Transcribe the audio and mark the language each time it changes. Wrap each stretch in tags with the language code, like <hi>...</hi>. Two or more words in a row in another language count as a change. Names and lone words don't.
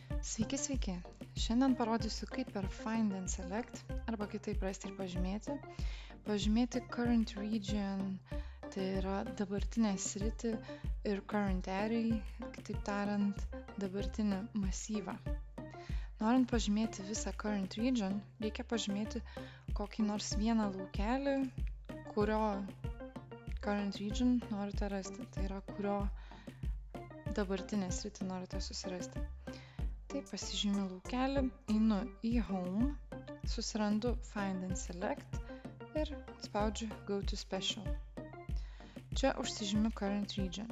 <lt>Sveiki, sveiki. Šiandien parodysiu, kaip per Find and Select, arba kitaip rasti ir pažymėti</lt> <en>current region,</en> <lt>tai yra dabartinę sritį, ir</lt> <en>current array,</en> <lt>kitaip tariant, dabartinį masyvą. Norint pažymėti visą</lt> <en>current region,</en> <lt>reikia pažymėti kokį nors vieną laukelį, kurio</lt> <en>current region</en> <lt>norite rasti, tai yra kurio dabartinę sritį norite susirasti. Tai pasižymiu laukelį, einu į Home, susirandu Find and Select ir spaudžiu Go to Special. Čia užsižymiu Current Region.</lt>